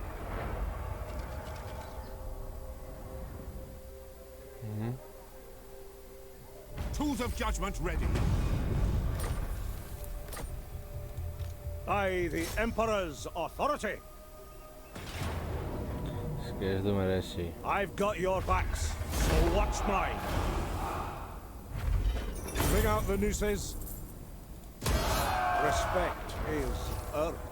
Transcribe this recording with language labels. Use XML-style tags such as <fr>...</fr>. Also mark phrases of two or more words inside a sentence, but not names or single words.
<en>Tools of judgment ready. By the Emperor's authority,</en> <es>Es que</es> <eu>ez du merezi.</eu> <en>I've got your backs, so watch mine. Bring out the nooses. Respect is earned.</en>